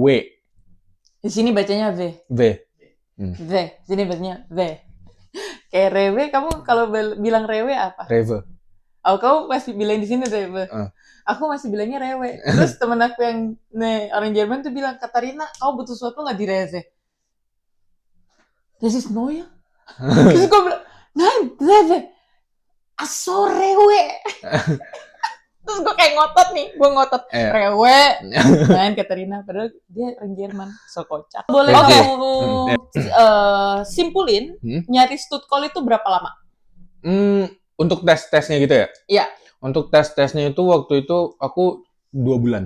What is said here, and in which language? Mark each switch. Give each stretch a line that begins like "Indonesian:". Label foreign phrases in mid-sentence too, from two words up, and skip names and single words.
Indonesian: Di sini bacanya V. V. V. Sini bacanya V. Kayak rewe, kamu kalau bilang rewe apa? Reve. Oh, kamu masih bilang di sini rewe. Aku masih bilangnya rewe. Terus temen aku yang orang Jerman tuh bilang, Katarina, kamu butuh sesuatu nggak di reve?
German: Das ist neu.
Indonesian: Terus gue bilang,
German: nein, reve. Aso rewe.
Indonesian: Terus gue kayak ngotot rewe main Katerina padahal dia orang Jerman, so kocak. Boleh kamu simpulin nyari Stuttgart itu berapa lama? Untuk tes-tesnya gitu ya? Iya. Untuk tes-tesnya itu waktu itu aku 2 bulan.